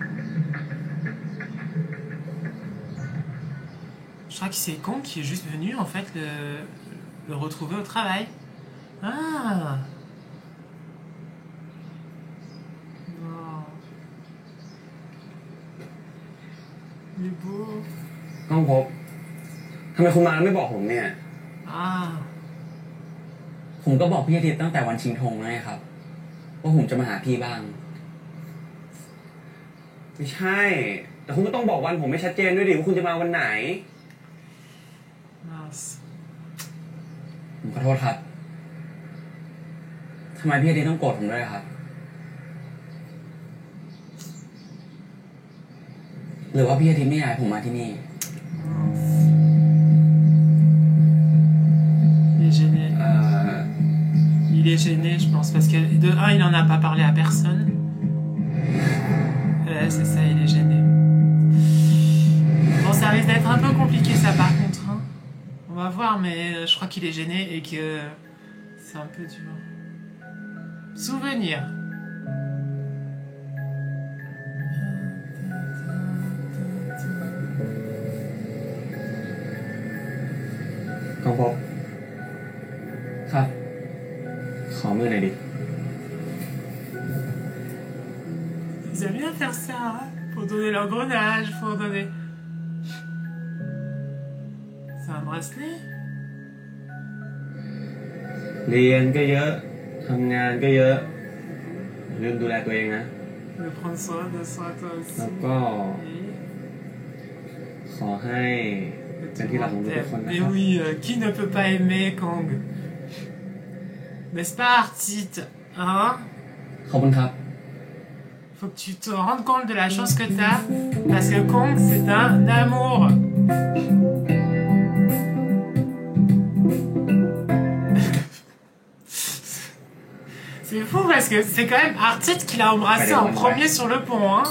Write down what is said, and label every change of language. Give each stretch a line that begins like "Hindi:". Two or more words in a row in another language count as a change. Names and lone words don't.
French: Je crois que c'est Kong qui est juste venu en fait le retrouver au travail. Ah. Oh. Il est beau.
Thai: ก้องพบทำไมคุณมาแล้วไม่บอกผมเนี่ย
French: Ah.
Thai: ผมก็บอกพี่อาทิตย์ตั้งแต่วันชิงธงแล้วไงครับว่าผมจะมาหาพี่บ้าง ไม่ใช่ แต่คุณก็ต้องบอกวันผมไม่ชัดเจนด้วยดิว่าคุณจะมาวันไหน
French: Mince.
Thai: ผมขอโทษครับทำไมพี่อาทิตย์ต้องโกรธผมด้วยครับ หรือว่าพี่อาทิตย์ไม่อยากให้ผมมาที่นี่
French: Il est gêné. Il est gêné, je pense, parce que de un, il en a pas parlé à personne. C'est ça, il est gêné. Bon, ça risque d'être un peu compliqué, ça, par contre. Hein. On va voir, mais je crois qu'il est gêné et que c'est un peu dur. Souvenir. Con Phúc.
Thai: ครับ ขอมือหน่อยดิ
French: Ils aiment bien faire ça, hein, pour donner l'engrenage, pour donner... C'est un bracelet?
Thai: เรียนก็เยอะทำงานก็เยอะลืมดูแลตัวเองนะ
French: De prendre soin de soi, toi aussi.
Thai: แล้วก็ขอให้เป็นที่รักของทุกคนนะ
French: Mais
Thai: ครับ
French: oui, qui ne peut pas aimer Kong? N'est-ce pas, Artit? Hein?
Thai: ขอบคุณครับ
French: Faut que tu te rendes compte de la chance que t'as, parce que Kong, c'est un amour. C'est fou parce que c'est quand même Artit qui l'a embrassé en premier sur le pont, hein.